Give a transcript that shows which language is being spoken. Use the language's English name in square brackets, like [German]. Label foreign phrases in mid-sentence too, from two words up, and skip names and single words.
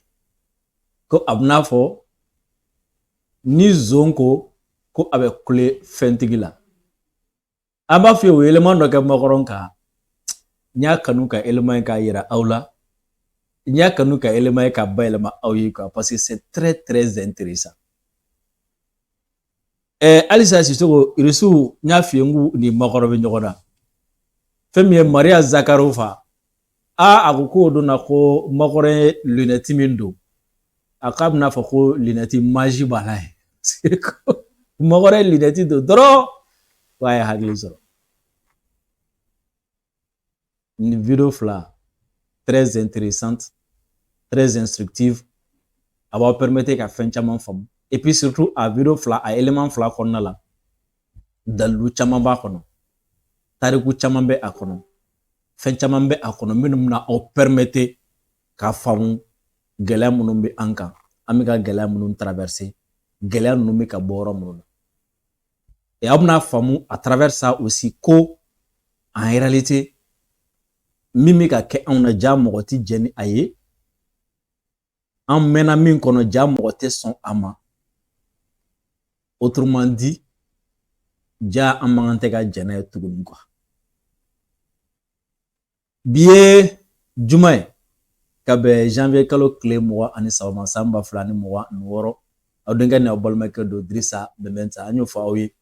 [Bambara] Ko a bɛna fɔ ni zon ko a bɛ kule fɛntigi la. An b'a fɔ ye o élément dɔ kɛ makɔrɔn kan. N y'a kanu ka élément in k'a yira aw la. N y'a kanu ka élément ye ka bayɛlɛma aw ye [French] quoi parce que c'est très très intéressant. [Bambara] Halisa Sissoko Irisiw n y'a f'i ye n k'u ni makɔrɔn bɛ ɲɔgɔn na. Fɛn min ye Maria Zakharova a ko k'o don na ko makɔrɔn ye lunette min don a k'a bɛna fɔ ko [French] lunette magie [Bambara] b'a la ye. Makɔrɔn ye lunette don dɔrɔn k'a ye hakili sɔrɔ. Nin vidéo fila [French] très intéressante, très instructive. [Bambara] A b'aw permettre ka fɛn caman faamu. [French] Et puis surtout [Bambara] a vidéo fila a élément fila kɔnɔna la dalilu caman b'a kɔnɔ. Tariku caman bɛ a kɔnɔ. Fɛn caman bɛ a kɔnɔ minnu bɛna aw permettre ka faamu gɛlɛya minnu bɛ an kan. An bɛ ka gɛlɛya minnu traverser. Gɛlɛya ninnu bɛ ka bɔ yɔrɔ minnu na. Et aw bɛna faamu [French] à travers ça aussi [Bambara] ko [French] en réalité [Bambara] min bɛ ka kɛ anw na ja mɔgɔ tɛ jɛn ni a ye. An mɛnna min kɔnɔ ja mɔgɔ tɛ sɔn a ma. [French] Autrement dit, [Bambara] ja an man kan tɛ ka jɛn n'a ye tuguni quoi. Bi ye juma ye ka bɛn janvier kalo tile 23 ma san 2026 aw denkɛ ni aw balimakɛ don Dirisa Bɛnbɛnta an y'o fɔ aw ye.